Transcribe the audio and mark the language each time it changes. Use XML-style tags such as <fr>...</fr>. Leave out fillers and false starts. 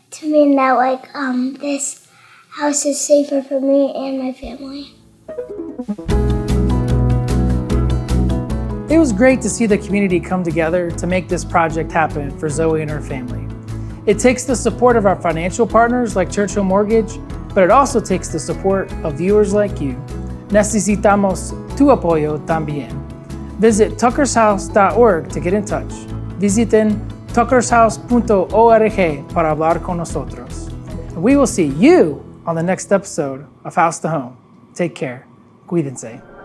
<en>To mean that this house is safer for me and my family. It was great to see the community come together to make this project happen for Zoey and her family. It takes the support of our financial partners like Churchill Mortgage, but it also takes the support of viewers like you.</en> <es>Necesitamos tu apoyo también.</es> <en>Visit tuckershouse.org to get in touch.</en> <es>Visiten tuckershouse.org para hablar con nosotros.</es> <en>We will see you on the next episode of House to Home. Take care.</en> <es>Cuídense.</es>